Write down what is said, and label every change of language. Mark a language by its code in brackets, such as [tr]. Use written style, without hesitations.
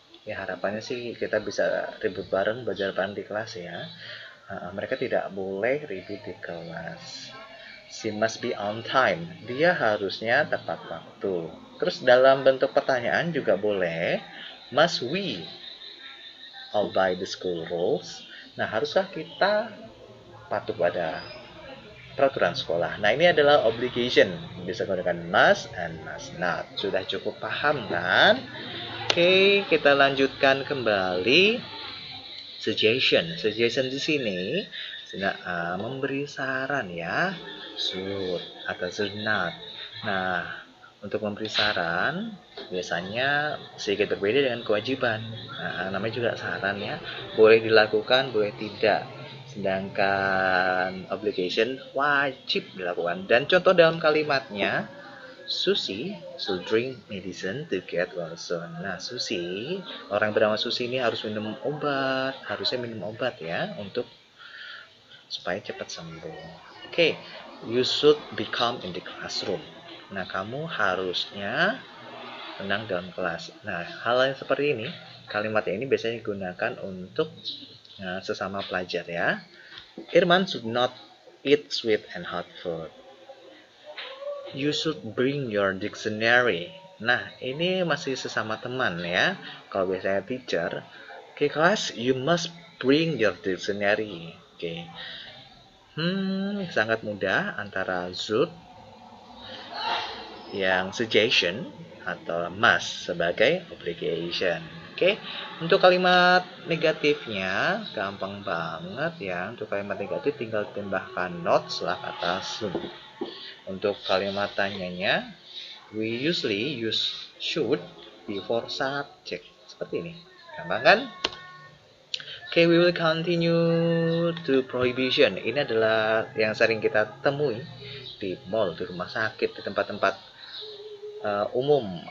[id] Ya harapannya sih kita bisa ribut bareng, belajar bareng di kelas ya. Mereka tidak boleh ribut di kelas. [en] She must be on time. [id] Dia harusnya tepat waktu. Terus dalam bentuk pertanyaan juga boleh. [en] Must we obey the school rules? [id] Nah, haruskah kita patuh pada peraturan sekolah? Nah, ini adalah obligation. Bisa menggunakan [en] must and must not. [id] Sudah cukup paham kan? Oke, kita lanjutkan kembali. Suggestion. Suggestion di sini memberi saran ya. Should atau should not. Nah, untuk memberi saran biasanya sedikit berbeda dengan kewajiban. Nah, namanya juga saran ya. Boleh dilakukan, boleh tidak. Sedangkan obligation wajib dilakukan. Dan contoh dalam kalimatnya, [en] Susi should drink medicine to get well soon. [id] Nah, Susi, orang bernama Susi ini harus minum obat, harusnya minum obat ya untuk supaya cepat sembuh. [en] Oke, you should become in the classroom. [id] Nah, kamu harusnya tenang dalam kelas. Nah, hal yang seperti ini, kalimat ini biasanya digunakan untuk sesama pelajar ya. [en] Irman should not eat sweet and hot food. You should bring your dictionary. [id] Nah, ini masih sesama teman ya. Kalau biasanya [en] teacher, [id] oke kelas, [en] you must bring your dictionary. Oke. [id] Sangat mudah antara should yang suggestion atau must sebagai obligation. Oke. Untuk kalimat negatifnya gampang banget ya. Untuk kalimat negatif tinggal tambahkan not setelah kata should. Untuk kalimat tanyanya, [en] we usually use should before subject. [id] Seperti ini. Gampang kan? [en] Okay, we will continue to prohibition. [id] Ini adalah yang sering kita temui di mall, di rumah sakit, di tempat-tempat umum.